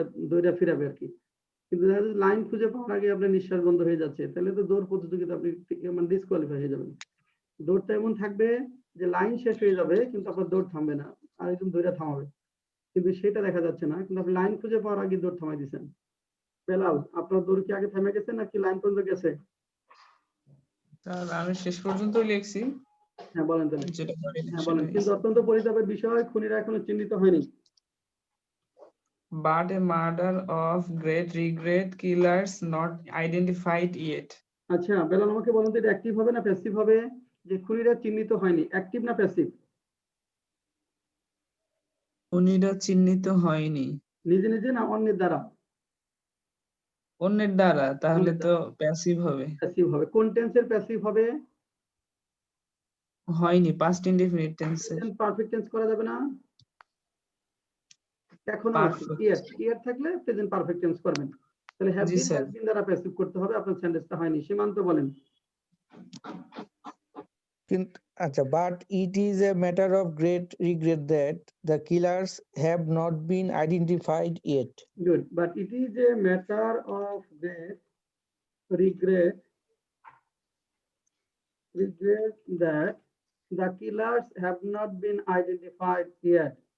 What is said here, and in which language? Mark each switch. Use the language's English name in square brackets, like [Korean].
[Bangla] দৌড়ে ফিরাবে আর কি কিন্তু লাইন খুঁজে পাওয়ার আগে আপনার নিঃশ্বাস বন্ধ হয়ে যাচ্ছে তাহলে তো দৌড় প্রতিযোগিতা আপনি মানে ডিসকোয়ালিফাই হয়ে যাবেন দৌড়টা এমন থাকবে যে লাইন শেষ হয়ে যাবে কিন্তু আপনার দৌড় থামবে না আরেকজন দৌড়ে থামাবে কিন্তু সেটা দেখা যাচ্ছে না কিন্তু আপনি লাইন খুঁজে পাওয়ার আগে দৌড় থামাই দিয়েছেন বেলাল আপনার দৌড় কি আগে থেমে গেছে নাকি লাইন পর্যন্ত গেছে স্যার আমি শেষ পর্যন্ত লিখছি হ্যাঁ বলেন তাহলে হ্যাঁ বলেন কিন্তু অত্যন্ত পরিতাপের বিষয় খুনিরা এখনো চিহ্নিত হয়নি [English] But a murder of great regret, killers not identified yet. [Bangla] আচ্ছা বেলাল আমাকে বলুন তো এটা অ্যাক্টিভ হবে না প্যাসিভ হবে যে খুনিরা চিহ্নিত হয়নি অ্যাক্টিভ না প্যাসিভ খুনিরা চিহ্নিত হয়নি নিজে নিজে না অন্যের দ্বারা অন্যের দ্বারা তাহলে তো প্যাসিভ হবে প্যাসিভ হবে কোন টেন্সের প্যাসিভ হবে হয়নি পাস্ট ইনডেফিনিট টেন্সে পারফেক্ট টেন্স করা যাবে না এখন ইয়ার থাকলে প্রেজেন্ট পারফেক্ট টেন্স করবেন তাহলে হ্যাভ বিন দ্বারা প্যাসিভ করতে হবে আপনার সেন্টেন্সটা হয়নি সীমান্ত বলেন কিন্তু আচ্ছা [English] But it is a matter of great regret that the killers have not been identified yet good but it is a matter of great regret that the killers have not been identified yet.